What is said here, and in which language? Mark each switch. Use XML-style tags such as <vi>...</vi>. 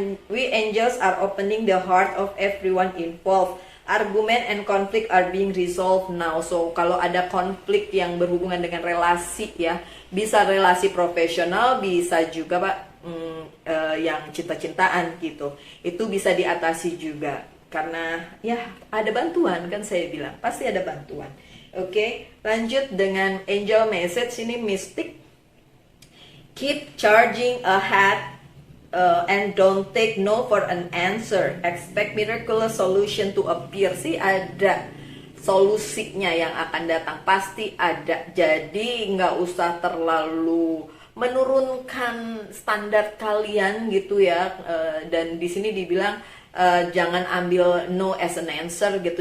<en>We angels are opening the heart of everyone involved. Argument and conflict are being resolved now.</en> <id>So kalau ada konflik yang berhubungan dengan relasi ya, bisa relasi profesional, bisa juga Pak yang cinta-cintaan gitu, itu bisa diatasi juga karena ya ada bantuan kan, saya bilang pasti ada bantuan. Oke, lanjut dengan angel message ini Mystic.</id> <en>Keep charging ahead and don't take no for an answer. Expect miraculous solution to appear.</en> <id>Sih ada solusinya yang akan datang, pasti ada. Jadi nggak usah terlalu menurunkan standar kalian gitu ya. Dan di sini dibilang jangan ambil</id> <en>no as an answer</en> <id>gitu.</id>